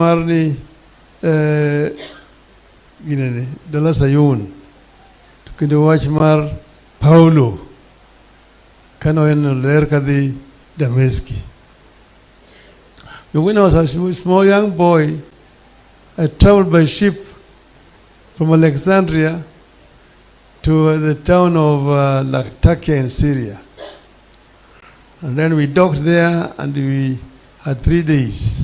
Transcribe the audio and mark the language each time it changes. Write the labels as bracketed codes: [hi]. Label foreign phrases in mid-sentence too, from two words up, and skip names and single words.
[luo] Marni ginene dala sayun kinde wach mar Paulo kano en ler kadhi Dameski. [en] When I was a small young boy, I traveled by ship from Alexandria to the town of Latakia in Syria. And then we docked there and we had 3 days.